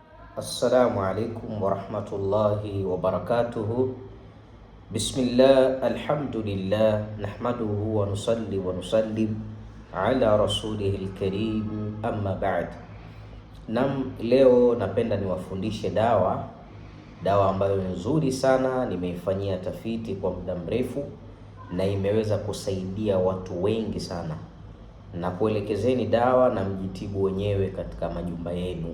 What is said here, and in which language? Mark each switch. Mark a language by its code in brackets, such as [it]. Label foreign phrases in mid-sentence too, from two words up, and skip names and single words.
[ar] السلام عليكم ورحمة الله وبركاته. بسم الله، الحمد لله، نحمده ونصلي ونسلم على رسوله الكريم، أما بعد. [sw] Leo napenda niwafundishe dawa ambayo ni nzuri sana, nimeifanyia tafiti kwa muda mrefu na imeweza kusaidia watu wengi sana, na kuelekezeni dawa na mjitibu wenyewe katika majumba yenu.